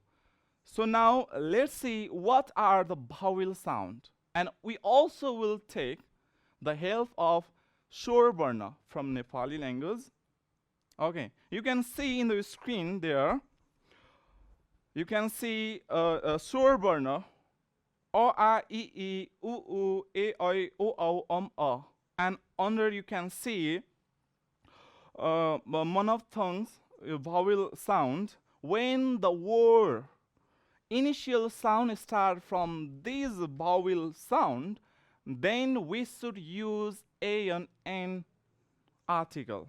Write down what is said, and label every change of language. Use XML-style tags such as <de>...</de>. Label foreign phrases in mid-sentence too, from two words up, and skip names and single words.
<en>So now let's see what are the vowel sound. And we also will take the help of Shor Varna from Nepali language. Okay, you can see in the screen there, you can see Shor Varna, O, A, I, I, U, U, E, I, O, O, A. And under you can see monophthongs vowel sound, when the word initial sound start from this vowel sound, then we should use a and n article.</en>